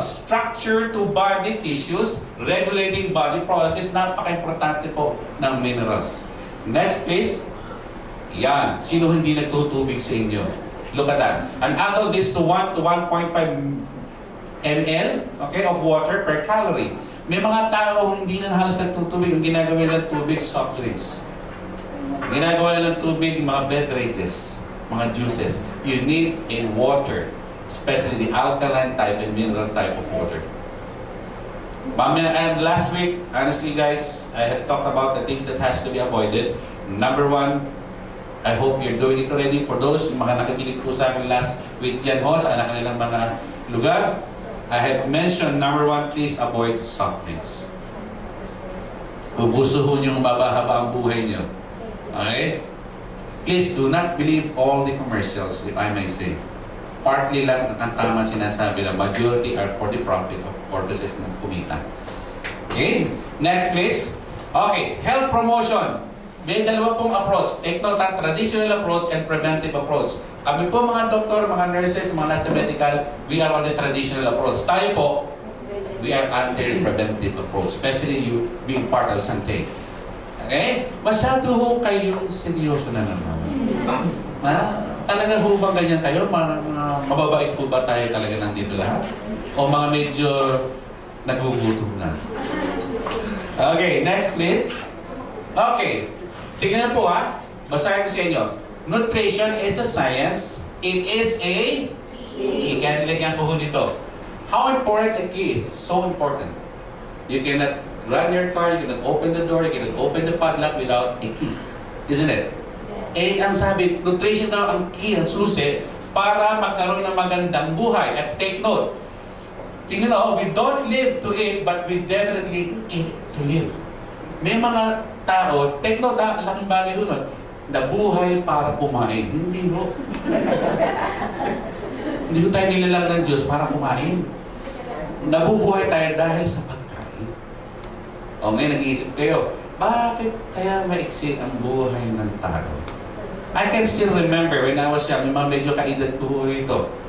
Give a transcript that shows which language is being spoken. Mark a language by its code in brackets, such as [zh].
[en] Structure to body tissues. Regulating body processes. [tl] Napaka-importante po ng [en] minerals. Next please. Yan. [tl] Sino hindi nagtutubig sa inyo? [en] Look at that. An adult is to 1 to 1.5 ml of water per calorie. [tl] May mga tao hindi na halos nagtutubig. Ang ginagawa ng tubig, soft drinks. Ginagawa ng tubig, mga beverages, mga juices. [en] You need a water, especially the alkaline type and mineral type of water. And last week, honestly guys, I have talked about the things that has to be avoided. Number 1, I hope you're doing it already. For those [tl] mga nakikinig po sa akin [en] last week [tl] yan ho, sa kanilang mga lugar, [en] I have mentioned, number 1, please avoid soft drinks. [tl] Ubusuhon yung mabahaba ang buhay nyo. [en] Okay? Please do not believe all the commercials, if I may say. Partly [tl] lang ang tama sinasabi na [en] majority are for the profit of purposes [tl] ng kumita. [en] Okay? Next please. Okay, health promotion. [tl] May dalawa pong [en] approach. Take note, traditional approach and preventive approach. [tl] Kami po mga doktor, mga nurses, mga nasa medical, [en] we are on the traditional approach. [tl] Tayo po, [en] we are under the preventive approach, especially you being part of Sante. [tl] Okay? Masyado ho kayo seryoso na naman. Talaga ho ba ganyan kayo? Mababait po ba tayo talaga nandito lahat? O mga medyo nagugutom na? [en] Okay, next please. [tl] Okay. Tingnan po basahin ko sa inyo. [en] Nutrition is a science. It is a key. [tl] Kaya nilagyan ko nito. [en] How important the key is. It's so important. You cannot run your car, you cannot open the door, you cannot open the padlock without a key. Isn't it? [tl] Eh, ang sabi, nutrition daw ang key, ang susi, para magkaroon ng magandang buhay. [en] At take note, [tl] tingnan na, [en] we don't live to eat, but we definitely eat to live. [tl] May mga tao, [en] take note, [tl] laking bagay doon, nabuhay para kumain. Hindi ho. Hindi ho tayo nilalang ng Diyos para kumain. Nabubuhay tayo dahil sa pagkain. O ngayon, nag-iisip kayo, bakit kaya maiksi ang buhay ng tao? [en] I can still remember when I was young, [tl] may mga medyo kaedad ko rito.